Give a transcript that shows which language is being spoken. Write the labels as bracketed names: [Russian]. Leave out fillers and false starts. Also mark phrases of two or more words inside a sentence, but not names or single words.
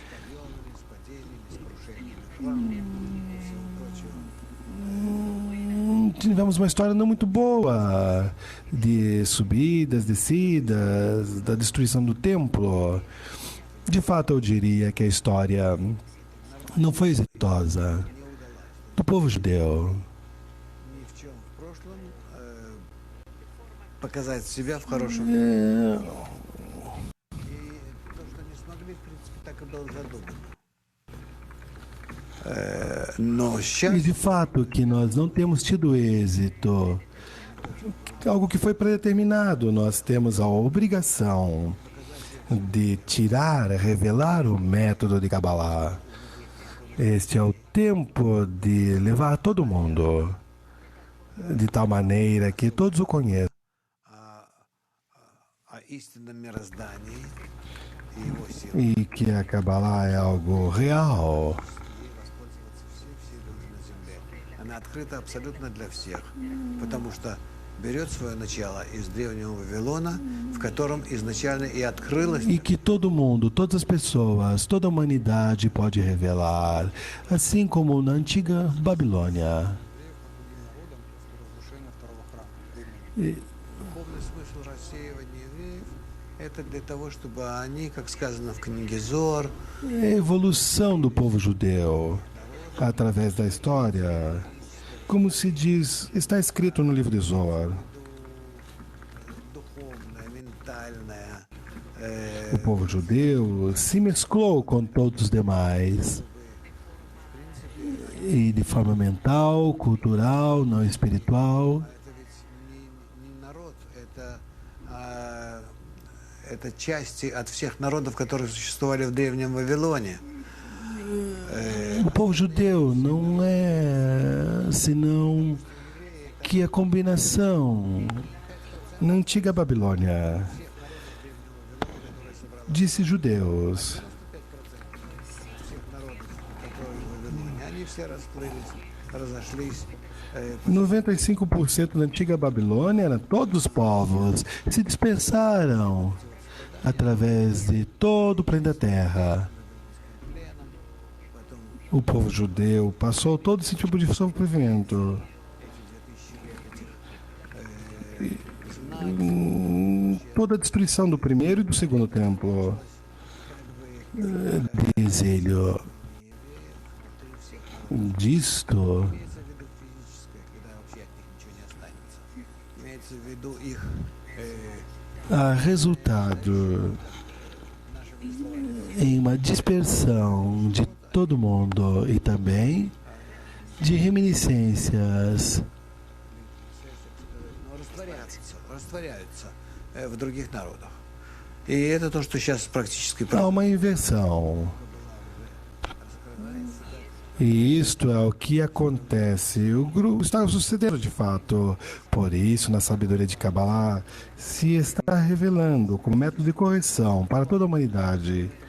[Portuguese] Tivemos uma história não muito boa de subidas, descidas, da destruição do templo. De fato, eu diria que a história não foi exitosa do povo judeu. [Russian] показать себя в хорошем. [Portuguese] É, [Russian] И то, что не смогли, в принципе, так и было задумано. Но [Portuguese] e [Russian] сейчас [Portuguese] de fato que nós não temos tido êxito, algo que foi predeterminado, nós temos a obrigação de tirar, revelar o método de Kabbalah. Este é o tempo de levar todo mundo, de tal maneira que todos o conheçam. [Russian] о истинном мироздании и его силах. [Portuguese] E que a Kabbalah é algo real. [Russian] Воспользоваться все люди на земле. Она открыта абсолютно для всех, потому что берет свое начало из древнего Вавилона, в котором изначально и открылась [Portuguese] E que todo mundo, todas as pessoas, toda a humanidade pode revelar, assim como na antiga Babilônia. [Russian] Разрушение второго храма. духовный смысл рассеивания евреев. Это для того, чтобы они, как сказано в книге Зор, [Portuguese] É a evolução do povo judeu através da história, como se diz, está escrito no livro de Zohar. [Russian] духовная, ментальная, [Portuguese] O povo judeu se mesclou com todos os demais. E de forma mental, cultural, não espiritual. [Russian] это ведь не народ, это части от всех народов, которые существовали в древнем Вавилоне. [Portuguese] O povo judeu não é senão que a combinação na antiga Babilônia disse judeus. [Russian] Всех народов, которые в Вавилоне. Они все расплылись, разошлись. [Portuguese] 95% da antiga Babilônia, todos os povos se dispersaram através de todo o planeta Terra. [Russian] Потом [Portuguese] O povo judeu passou todo esse tipo de sofrimento. Toda a destruição do primeiro e do segundo templo. Diz ele, disto, [Russian] имеется в виду физическое, когда вообще от них ничего не останется. Имеется в виду их [Portuguese] há resultado em uma dispersão de todo mundo e também de reminiscências [Russian] растворяются в других народах. И это то, что сейчас практически [Portuguese] há uma inversão. E isto é o que acontece. O grupo está sucedendo de fato. Por isso, na sabedoria de Kabbalah, se está revelando como método de correção para toda a humanidade.